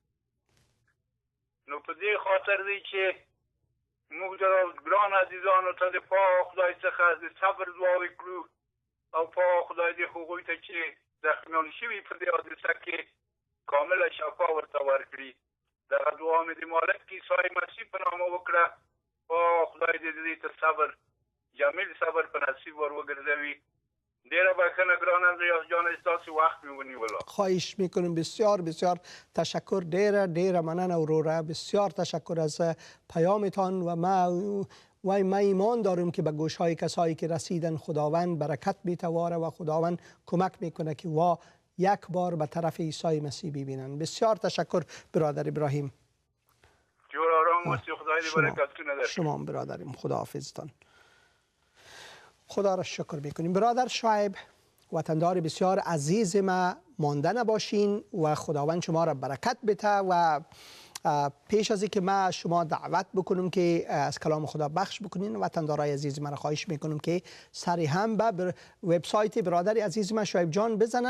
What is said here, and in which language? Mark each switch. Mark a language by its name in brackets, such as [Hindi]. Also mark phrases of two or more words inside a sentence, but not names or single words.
[Pashto] نو په دې خاطر دی چې موږ د ګران عزیزانو ته د پاک خدای څخه د صبر دعاوې کړو او پاک خدای دې هغوی ته چې زخمیان شوي په دې حادثه کې کامله شفا ورته ورکړي. دغه دعا مې د مالک عیسی مسیح په نامه وکړه. پاک خدای دې دې ته صبر جمیل صبر په نصیب ور وګرځوي. ډیره بخښنه ګران اندریاس جان ستاسو وخت مې ونیوله. [Persian] خواهش میکنم. بسیار بسیار تشکر. [Pashto] ډیره مننه وروره. [Persian] بسیار تشکر از پیامتان و ما ایمان دارم که به گوشهای کسایی که رسیدن خداوند برکت میتواره و خداوند کمک میکنه که یک بار به طرف عیسی مسیح ببینن. بسیار تشکر برادر ابراهیم. جور آرام باشی. [Pashto] خدای دې برکتونه درکړي. [Persian] شما برادرم. خداحافظتان. خدا را شکر میکنیم. برادر شعیب وطندار بسیار عزیز ما مانده نباشین و خداوند شما را برکت بده و پیش از اینکه ما شما دعوت بکنم که از کلام خدا بخش بکنین، وطندارای عزیز من خواهش میکنم که سری هم به وبسایت برادر عزیز من شعیب جان بزنن.